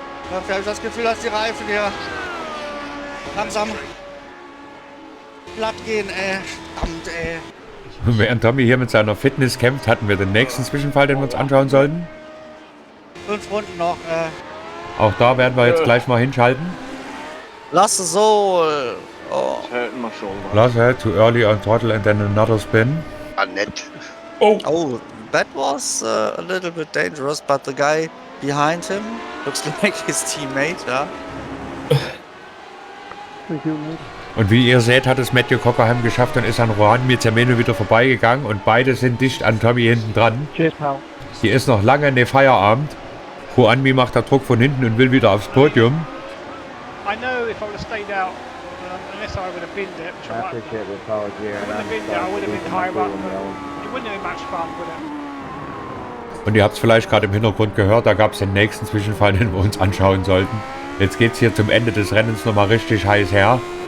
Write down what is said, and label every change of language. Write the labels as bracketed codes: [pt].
[de] Ich habe das Gefühl, dass die Reifen hier langsam platt gehen, Verdammt, Und während Tommy hier mit seiner Fitness kämpft, hatten wir den nächsten Zwischenfall, den wir uns anschauen sollten. 5 Runden noch, Auch da werden wir jetzt gleich mal hinschalten. Lass es so. Oh. [en] Hurting my shoulder. Last head too early on throttle and then another spin. [de] Nett. [en] Oh, that was a little bit dangerous, but the guy behind him looks like his teammate, ja. [de] Und wie ihr seht, hat es Matthew Cockerham geschafft und ist an Juanmi Zermeno wieder vorbeigegangen und beide sind dicht an Tommy hinten dran. Hier ist noch lange ne Feierabend. Juanmi macht da Druck von hinten und will wieder aufs Podium. [en] I know if I would have stayed out, unless I would have binned it, which I wouldn't have binned it, I would have been higher up. It wouldn't have been much fun, would it? [de] Und ihr habt es vielleicht gerade im Hintergrund gehört, da gab es den nächsten Zwischenfall, den wir uns anschauen sollten. Jetzt geht es hier zum Ende des Rennens nochmal richtig heiß her.